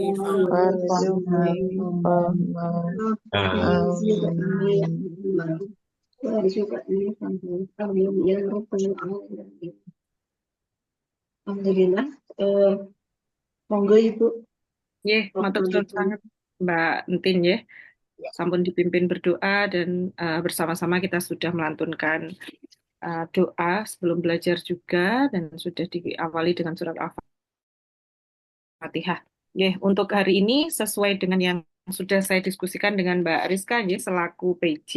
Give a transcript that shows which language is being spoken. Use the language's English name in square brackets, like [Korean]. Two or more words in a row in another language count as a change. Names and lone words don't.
[Indonesian] Alhamdulillah. [Javanese] Monggo Ibu. [Indonesian] Yeh, [Javanese] matur suwun [Indonesian] sangat Mbak Entin ya. Sampun dipimpin berdoa dan bersama-sama kita sudah melantunkan doa sebelum belajar juga dan sudah diawali dengan surat Al-Fatihah. Yeh, untuk hari ini sesuai dengan yang sudah saya diskusikan dengan Mbak Rizka ya selaku PJ.